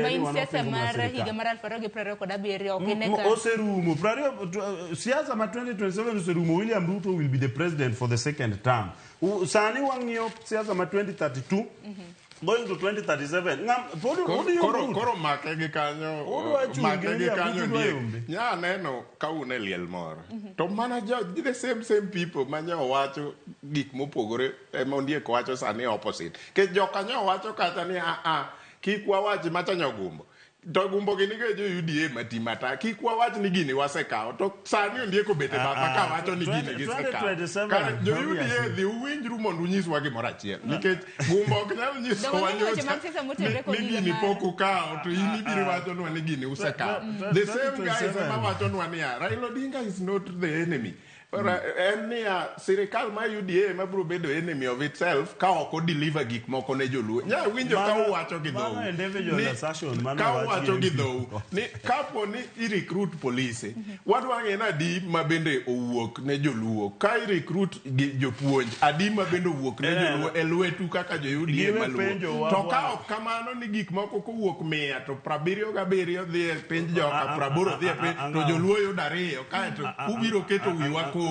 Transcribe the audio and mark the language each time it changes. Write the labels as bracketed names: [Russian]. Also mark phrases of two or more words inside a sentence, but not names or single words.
[Luo (Kenya and Tanzania)] ni wan siasa mar higa mar 2027 okineka oserumo siasa ma 2027 oserumo William Ruto [English] will be the president for the second term [Luo (Kenya and Tanzania)] sani wang'iyo siasa ma 2032 [English] going to [Luo (Kenya and Tanzania)] 2037 koro make gi kanyo nya neno ka une liel moro to mana [English] the same people [Luo (Kenya and Tanzania)] manyo wacho gik mopogore Ondiek wacho sani opposite ke jokanyo wacho kata ni kik wawachi matanyo gumbo to gumbo gini ke jo UDA matimata kik wawach ni gini wasekawo to sani Ondiek obete baba ka wacho ni gini gisekawo kare jo UDA dhi uwinjru mondo unyiswa gimoro achiel nikech gumbo ok nyal nyisowa ni gini pok ukawo to in ibiro wachonwa ni gini usekawo [English] the same guys [Luo (Kenya and Tanzania)] ema wachonwa ni Raila Odinga [English] is not the enemy [Luo (Kenya and Tanzania)] en niya sirikal ma UDA ma biro bedo [English] enemy of itself [Luo (Kenya and Tanzania)] ka ok deliver gik moko ne joluo nya winjo ka uwacho gi dhou ka uwacho gi dhou ni kapo ni i-recruit polise wadwa ng'e adi ma bende owuok ne joluo ka i-recruit jopuonj adi ma bende owuok ne joluo e lwetu kaka jo UDA maluo to ka ok kamano ni gik moko kowuok 100 to 77 dhi e pinj joka 80 dhi e pinj to joluo yudo 2 kaeto ubiro keto wiwa